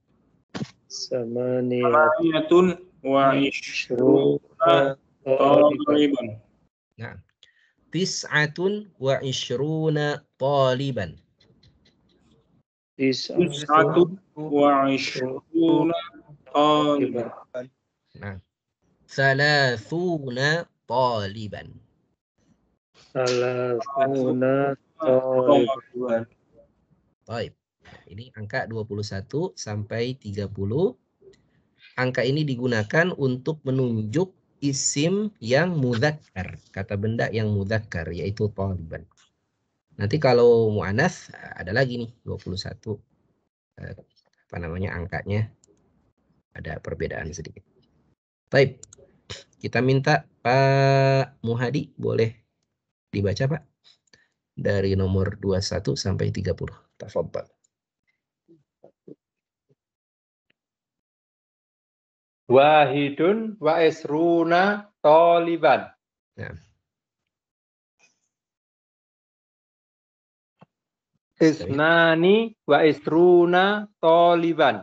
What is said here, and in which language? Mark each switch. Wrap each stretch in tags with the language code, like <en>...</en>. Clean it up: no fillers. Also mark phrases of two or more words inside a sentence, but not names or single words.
<ar>ثمانية وعشرون طالبا.</ar> <id>Nah.</id> <ar>تسعة وعشرون طالبا. تسعة وعشرون طالبا. Nah. ثلاثون طالبا.</ar> <id>Baik. Ini angka 21 sampai 30. Angka ini digunakan untuk menunjuk isim yang mudzakkar, kata benda yang mudzakkar, yaitu taliban. Nanti kalau muannats ada lagi nih 21. Apa namanya angkanya? Ada perbedaan sedikit. Baik. Kita minta Pak Muhadi boleh dibaca, Pak. Dari nomor 21 sampai 30. Tafadhal.</id> <ar>واحد وعشرون طالبا.</ar> <id>Nah.</id> <ar>اثنان وعشرون طالبا.</ar>